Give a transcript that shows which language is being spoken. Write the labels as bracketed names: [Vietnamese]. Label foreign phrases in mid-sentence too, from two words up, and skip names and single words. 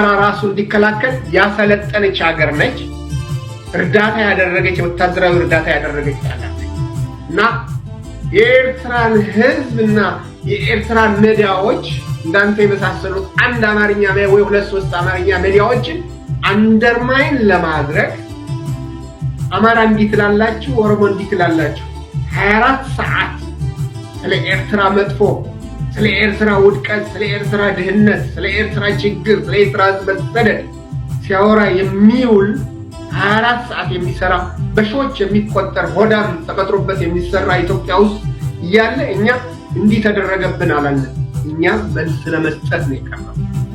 [Amharic] ራሱ እንዲከላከል ያሰለጠነች ሀገር ነች። እርዳታ ያደረገች ወታደራዊ እርዳታ ያደረገች ሀገር ነች። እና የኤርትራን ህዝብና የኤርትራን ሚዲያዎች እንዳንተ የመሳሰሉት አንድ አማርኛ ወይ 2-3 አማርኛ ሚዲያዎችን አንደርማይን ለማድረግ አማራ እንዲትላላችሁ ኦሮሞ እንዲትላላችሁ 24 ሰዓት ስለ ኤርትራ መጥፎ፣ ስለ ኤርትራ ውድቀት፣ ስለ ኤርትራ ድህነት፣ ስለ ኤርትራ ችግር፣ ስለ ኤርትራ መሰደድ ሲያወራ የሚውል 24 ሰዓት የሚሰራ በሺዎች የሚቆጠር ሆዳም ተቀጥሮበት የሚሰራ ኢትዮጵያ ውስጥ እያለ እኛ እንዲህ ተደረገብን አላለን። እኛ መልስ ለመስጠት ነው የቀረው።